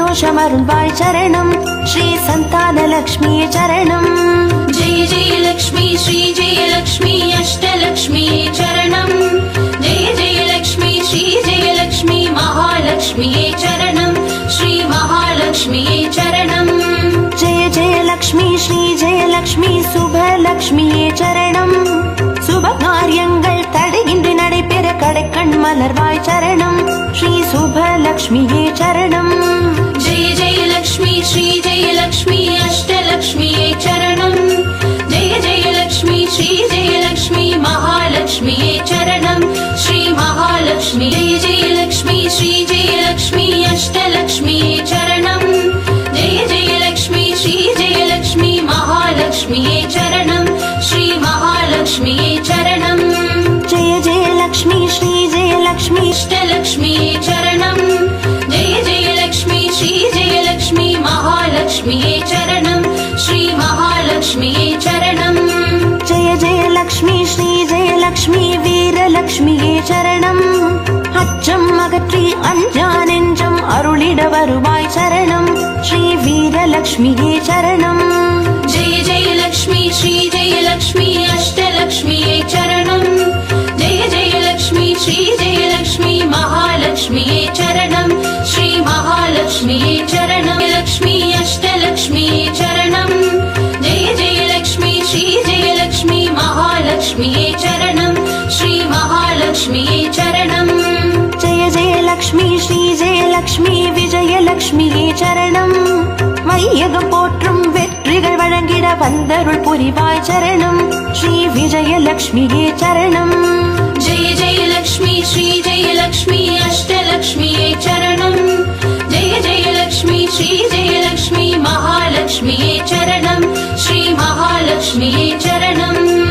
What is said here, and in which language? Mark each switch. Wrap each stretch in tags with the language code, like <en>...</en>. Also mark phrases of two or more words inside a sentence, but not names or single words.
<ta>சந்தோஷமருள்வாய் சரணம் ஸ்ரீ சந்தானலக்ஷ்மியே சரணம்.</ta> <sa>जय जय लक्ष्मी श्री जय लक्ष्मी अष्टलक्ष्मी चरणम् जय जय लक्ष्मी श्री जय लक्ष्मी महालक्ष्मी चरणम् श्री महालक्ष्मी चरणम्. जय जय लक्ष्मी श्री जय लक्ष्मी</sa> <ta>சுபலக்ஷ்மியே சரணம். சுப காரியங்கள் தடையின்றி நடைபெற கடைக்கண் மலர்வாய் சரணம் ஸ்ரீ சுபலக்ஷ்மியே சரணம்.</ta> <sa>जय जय लक्ष्मी श्री जय लक्ष्मी अष्टलक्ष्मी चरणम् जय जय लक्ष्मी श्री जय लक्ष्मी महालक्ष्मी चरणम् श्री महालक्ष्मी. जय जय लक्ष्मी श्री जय लक्ष्मी अष्टलक्ष्मी चरणम् जय जय लक्ष्मी श्री जय लक्ष्मी महालक्ष्मी चरणम् श्री महालक्ष्मी चरणम्. जय जय लक्ष्मी श्री जय लक्ष्मी अष्टलक्ष्मी चरणम् जय जय लक्ष्मी श्री जय लक्ष्मी महालक्ष्मी चरणम् श्री महालक्ष्मी चरणम्. जय जय लक्ष्मी श्री जय लक्ष्मी</sa> <ta>வீரலக்ஷ்மியே சரணம். அச்சம் அகற்றி அஞ்சா நெஞ்சம் அருளிட வருவாய் சரணம் ஸ்ரீ வீரலக்ஷ்மியே சரணம்.</ta> <sa>जय जय लक्ष्मी श्री जय लक्ष्मी अष्टलक्ष्मी चरणम् जय जय लक्ष्मी श्री जय लक्ष्मी महालक्ष्मी चरणम् श्री महालक्ष्मी चरणम्. लक्ष्मी अष्टलक्ष्मी चरणम् जय जय लक्ष्मी श्री जय लक्ष्मी महालक्ष्मी चरणम् श्री महालक्ष्मी चरणम्. जय जय लक्ष्मी श्री जय लक्ष्मी</sa> <ta>விஜயலக்ஷ்மியே சரணம். வையகம் போற்றும் வெற்றிகள் வழங்கிட வந்தருள் புரிவாய் சரணம் ஸ்ரீ விஜயலக்ஷ்மியே சரணம்.</ta> <sa>जय जय लक्ष्मी श्री जय लक्ष्मी अष्टलक्ष्मी चरणम् जय जय लक्ष्मी श्री जय लक्ष्मी महालक्ष्मी चरणम् श्री महालक्ष्मी चरणम्.</sa>